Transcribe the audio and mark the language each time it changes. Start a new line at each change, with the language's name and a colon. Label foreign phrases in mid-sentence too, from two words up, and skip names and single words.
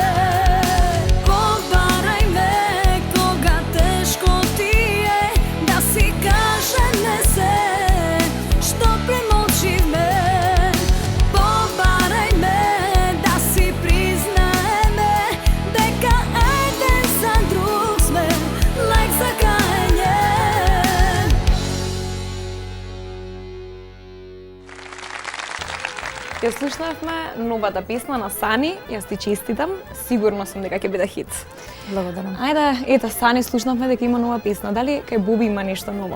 Macedonian: Побарај ме, кога тешко ти е, да си каже ме се, што премолчи ме. Побарај ме, да си признае ме, дека еден за друг сме, лек за кајање. Ја слушнавме новата песна на Сани, јас ти честитам, сигурно сум дека ќе биде хит. Благодарам. Ајде, ето Сани, слушнавме дека има нова песна. Дали кај Боби има нешто ново?